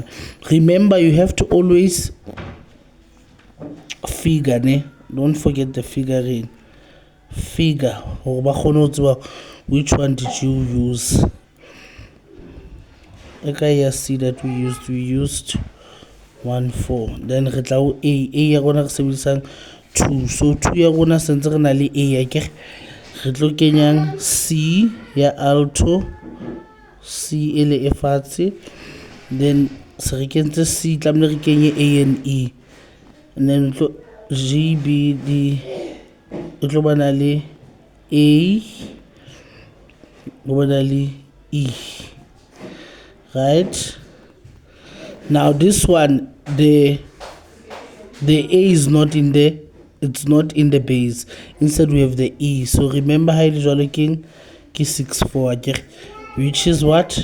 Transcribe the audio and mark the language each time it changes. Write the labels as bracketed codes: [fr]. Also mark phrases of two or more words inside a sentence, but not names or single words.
[en] Remember, you have to always figure, ne? Don't forget the figuring. Figure. Which one did you use? Okay, I see that we used 1 4. [st] Then retla A ya gona re sebedisang 2. So 2 ya gona sentse re na le A ke re tlo kenyang C ya alto, C ele e fatshe. Then se re kentse C tlamile re kenye A and E. [en] And then [st] G, B, D itlo bana le A bana le E. [en] Right? Now this one, the A is not in there. It's not in the base. Instead we have the E. So remember how it is looking ki 6 4 which is what?